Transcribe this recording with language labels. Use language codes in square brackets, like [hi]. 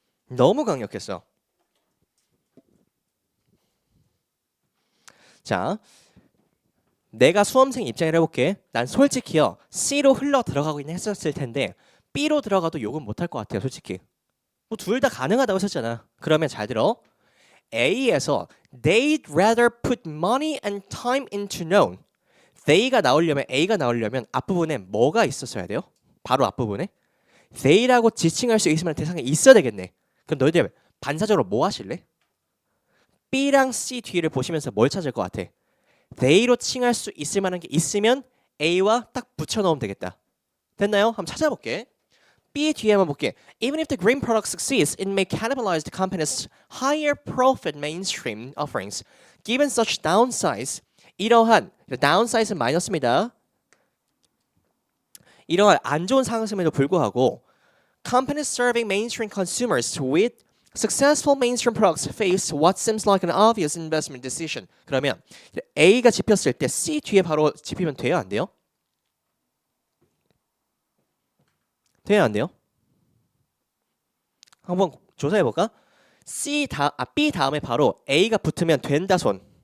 [ko] 너무 강력했어. 자, 내가 수험생 입장을 해볼게. 난 솔직히요 C로 흘러 들어가고 했었을 텐데 B로 들어가도 욕은 못할 것 같아요. 솔직히 뭐 둘 다 가능하다고 했었잖아. 그러면 잘 들어. A에서 [en] they'd rather put money and time into known. [ko] they가 나오려면 A가 나오려면 앞부분에 뭐가 있었어야 돼요? 바로 앞부분에 they라고 지칭할 수 있을 만한 대상이 있어야 되겠네. 그럼 너희들 반사적으로 뭐 하실래? B랑 C 뒤를 보시면서 뭘 찾을 것 같아? they로 칭할 수 있을 만한 게 있으면 A와 딱 붙여 넣으면 되겠다. 됐나요? 한번 찾아볼게. B 뒤에 한번 볼게. [en] Even if the green product succeeds, it may cannibalize the company's higher profit mainstream offerings. Given such downsides, [ko] 이러한 downside는 마이너스입니다. 이러한 안 좋은 상승에도 불구하고 [en] companies serving mainstream consumers with successful mainstream products face what seems like an obvious investment decision. [ko] 그러면 A가 집혔을 때 C 뒤에 바로 집히면 돼요, 안 돼요? 돼요, 안 돼요? 한번 조사해 볼까? B 다음에 바로 A가 붙으면 된다 손.